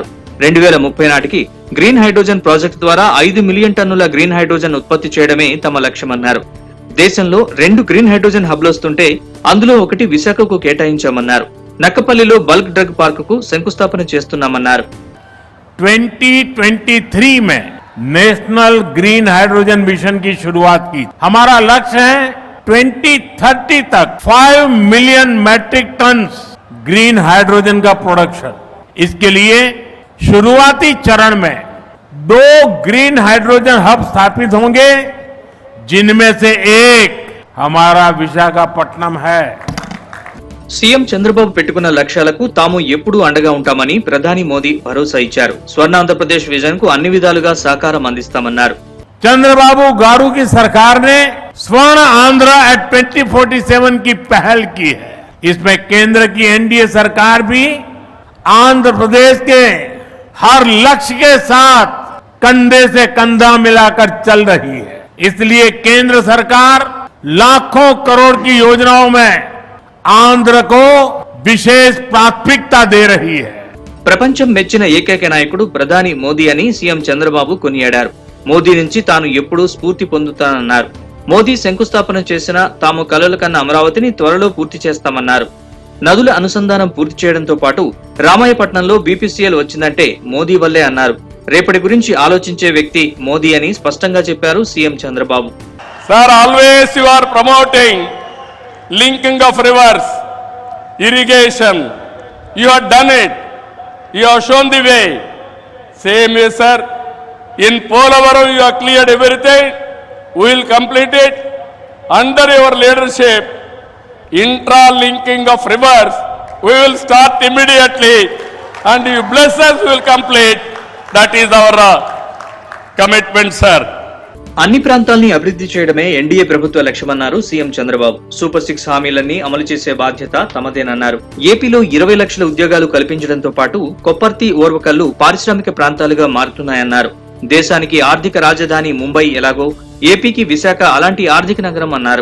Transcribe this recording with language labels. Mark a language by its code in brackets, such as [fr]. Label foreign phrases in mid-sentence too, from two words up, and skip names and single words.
[te] 2030 నాటికి [en] green hydrogen project [te] ద్వారా 5 [en] million tonnes green hydrogen [te] ఉత్పత్తి చేయడమే తమ లక్ష్యమన్నారు. దేశంలో 2 [en] green hydrogen hubs [te] వస్తుంటే అందులో ఒకటి విశాఖకు కేటాయించామన్నారు. నక్కపల్లిలో [en] bulk drug park [te] శంకుస్థాపన చేస్తున్నామన్నారు. [hi] 2023 में नेशनल ग्रीन हाइड्रोजन मिशन की शुरुआत की. हमारा लक्ष्य है 2030 तक 5 [en] million metric tonne green hydrogen [hi] का प्रोडक्शन. इसके लिए शुरुआती चरण में 2 [en] green hydrogen hub [hi] स्थापित होंगे, जिनमें से एक हमारा विशाखापट्टनम है. [te] సీఎం చంద్రబాబు పెట్టుకున్న లక్ష్యాలకు తాము ఎప్పుడూ అండగా ఉంటామని ప్రధాని మోదీ భరోసా ఇచ్చారు. స్వర్ణాంధ్రప్రదేశ్ విజన్ కు అన్ని విధాలుగా సహకారం అందిస్తామన్నారు. [hi] चंद्रबाबू गारू की सरकार ने स्वर्ण आंध्र एट 2047 की पहल की है. इसमें केंद्र की एनडीए सरकार भी आंध्र प्रदेश के हर लक्ष्य के साथ कंधे से कंधा मिलाकर चल रही है. इसलिए केंद्र सरकार लाखों करोड़ की योजनाओं में आंध्र को विशेष प्राथमिकता दे रही है. [te] ప్రపంచం మెచ్చిన ఏకైక నాయకుడు ప్రధాని మోదీ అని సీఎం చంద్రబాబు కొనియాడారు. మోదీ నుంచి తాను ఎప్పుడూ స్ఫూర్తి పొందుతానన్నారు. మోదీ శంకుస్థాపన చేసిన తాము కలలు కన్న అమరావతిని త్వరలో పూర్తి చేస్తామన్నారు. నదుల అనుసంధానం పూర్తి చేయడంతో పాటు రామాయపట్నంలో బీపీసీఎల్ వచ్చిందంటే మోదీ వల్లే అన్నారు. రేపటి గురించి ఆలోచించే వ్యక్తి మోదీ అని స్పష్టంగా చెప్పారు సీఎం చంద్రబాబు. [en] Sir, always you are promoting linking of rivers, irrigation. You have done it. You have shown the way. Same way sir, in Polavaram you have cleared everything. We will complete it under your leadership. Intra-linking of rivers, we will start immediately, and you bless us, we will complete. That is our commitment, sir. [te] అన్ని ప్రాంతాల్ని అభివృద్ధి చేయడమే ఎన్డీఏ ప్రభుత్వ లక్ష్యమన్నారు సీఎం చంద్రబాబు. సూపర్ 6 హామీలన్నీ అమలు చేసే బాధ్యత తమదేనన్నారు. ఏపీలో 20 లక్షల ఉద్యోగాలు కల్పించడంతో పాటు కొప్పర్తి, ఓర్వకల్లు పారిశ్రామిక ప్రాంతాలుగా మారుతున్నాయన్నారు. దేశానికి ఆర్థిక రాజధాని ముంబై ఎలాగో ఏపీకి విశాఖ అలాంటి ఆర్థిక నగరం అన్నారు.